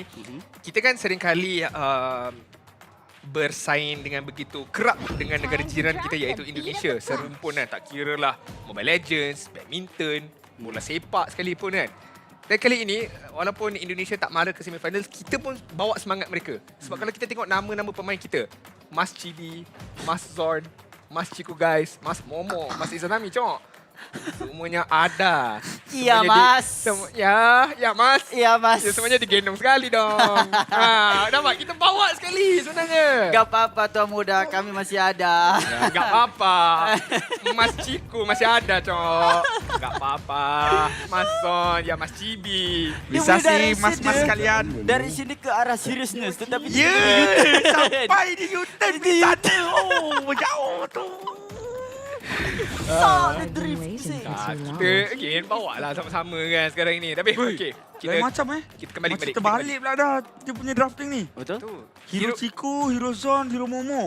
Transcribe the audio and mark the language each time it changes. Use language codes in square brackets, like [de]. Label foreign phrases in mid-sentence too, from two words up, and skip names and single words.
[ms] Kita kan seringkali bersaing dengan begitu kerap dengan negara jiran kita iaitu Indonesia. Serumpun kan, tak kira lah Mobile Legends, badminton, bola sepak sekalipun kan. Dan kali ini, walaupun Indonesia tak mara ke semifinal, kita pun bawa semangat mereka. Sebab kalau kita tengok nama-nama pemain kita, Mas Chibi, Mas Zorn, Mas Chiku Guys, Mas Momo, Mas Izanami, cok. Semuanya ada. Iya, Semuanya Mas. Ya Mas. Ya, Mas. Ya, semuanya digendong sekali dong. Nampak kita bawa sekali sebenarnya. [id] Gak apa-apa tuan muda, kami masih ada. Gak apa-apa. Mas Ciku masih ada, cok. Gak apa-apa. Mas Son, ya Mas Cibi. Bisa [ms] Dia boleh dari [id] sih mas-mas [ms] sini. kalian. Dari sini ke arah seriousness, tetapi Ya, sampai di U-turn di sana. Oh, jauh tu. [en] the drift. [ms] Kita again bawa lah sama-sama kan sekarang ni. Tapi okey. Lain macam kita kembali. Macam terbalik pula dah dia punya drafting ni. Betul? Tu. Hero Chiku, Hero Zon, Hero Momo.